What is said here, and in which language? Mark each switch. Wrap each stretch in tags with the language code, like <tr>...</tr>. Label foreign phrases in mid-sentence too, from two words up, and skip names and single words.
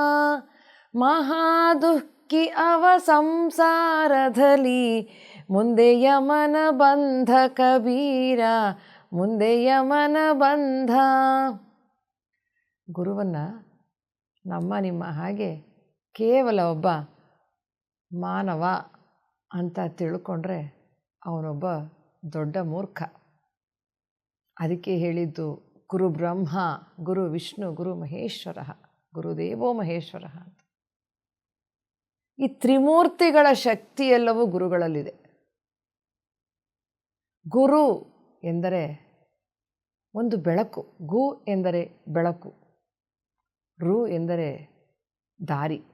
<kn>ಮಹಾದುಃಖಿ ಅವ ಸಂಸಾರದಲ್ಲಿ ಮುಂದೆ ಯಮನ ಬಂಧ ಕಬೀರ, ಮುಂದೆ ಯಮನ ಬಂಧ. ಗುರುವನ್ನು ನಮ್ಮ ನಿಮ್ಮ ಹಾಗೆ ಕೇವಲ ಒಬ್ಬ ಮಾನವ ಅಂತ ತಿಳ್ಕೊಂಡ್ರೆ ಅವನೊಬ್ಬ ದೊಡ್ಡ ಮೂರ್ಖ. ಅದಕ್ಕೆ ಹೇಳಿದ್ದು</kn> <sa>ಗುರು ಬ್ರಹ್ಮ ಗುರು ವಿಷ್ಣು ಗುರು ಮಹೇಶ್ವರ ಗುರುದೇವೋ ಮಹೇಶ್ವರ</sa> <kn>ಅಂತ. ಈ ತ್ರಿಮೂರ್ತಿಗಳ ಶಕ್ತಿಯೆಲ್ಲವೂ ಗುರುಗಳಲ್ಲಿದೆ. ಗುರು ಎಂದರೆ ಒಂದು ಬೆಳಕು. ಗು ಎಂದರೆ ಬೆಳಕು, ರು ಎಂದರೆ ದಾರಿ.</kn>